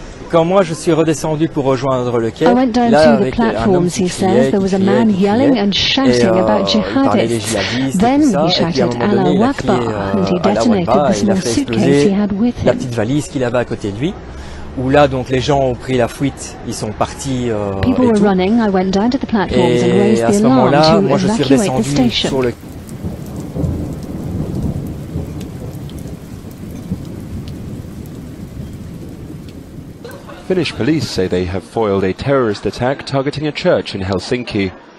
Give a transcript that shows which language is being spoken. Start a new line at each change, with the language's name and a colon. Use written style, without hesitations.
French: Quand moi je suis redescendu pour rejoindre le quai,
English: I went down to the platforms, he says. There was a man yelling and shouting about jihadists. Then he shouted "Allahu Akbar" and he detonated the small suitcase he had with
French: la
English: him.
French: petite valise qu'il avait à côté de lui. Où là donc les gens ont pris la fuite, ils sont partis.
English: People were running. I went down to the platforms and raised the alarm to evacuate the station. Finnish police say they have foiled a terrorist attack targeting a church in Helsinki.